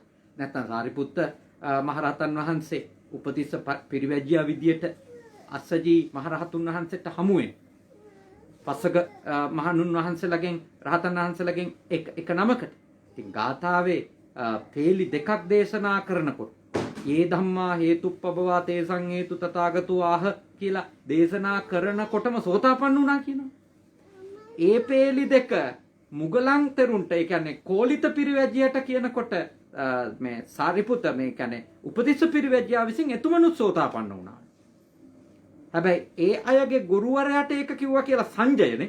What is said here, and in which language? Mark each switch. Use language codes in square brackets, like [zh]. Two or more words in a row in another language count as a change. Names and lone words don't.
[si] නැත්තම් සාරිපුත්ත මහරහතන් වහන්සේ උපතිස්ස පිරිවැජ්‍යා විදියට අස්සජී මහරහතුන් වහන්සේට හමු වෙන. පස්සක මහණුන් වහන්සේලාගෙන් රහතන් වහන්සේලාගෙන් එක නමකට. ඉතින් ගාථාවේ තේලි දෙකක් දේශනා කරනකොට [pi] "යේ ධම්මා හේතුප්පබවා තේසං හේතු තථාගතෝ ආහ" [si] කියලා දේශනා කරනකොටම සෝතාපන්න වුණා කියනවා. ඒ පේලි දෙක මුගලන් තෙරුන්ට ඒ කියන්නේ කෝලිත පිරිවැජියට කියනකොට මේ සාරිපුත මේ කියන්නේ උපතිස්ස පිරිවැජියා විසින් එතුමනුත් සෝතාපන්න වුණා. හැබැයි ඒ අයගේ ගුරුවරයාට ඒක කිව්වා කියලා සංජයනේ.